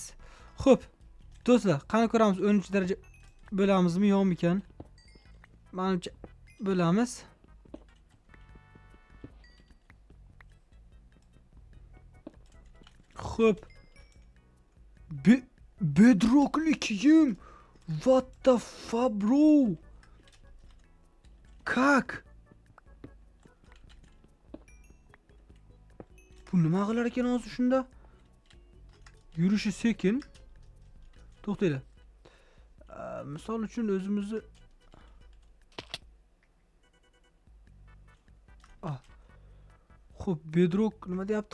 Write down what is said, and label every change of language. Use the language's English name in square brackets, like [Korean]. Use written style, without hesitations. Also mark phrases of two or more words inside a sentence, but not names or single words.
[Uzbek] Xo'p, do'stlar, qani ko'ramiz 10-daraja bo'lamizmi, yo'qmi ekan? Menimcha bo'lamiz. Xo'p. Bedrockli kiyim. [English] What the fuck, bro? Kak? [Uzbek] Bu nima qilar ekan hozir shunda? Yurishi sekin. To'xtaylar. Misol uchun o'zimizni Xo'p, bedrock nima deyapti?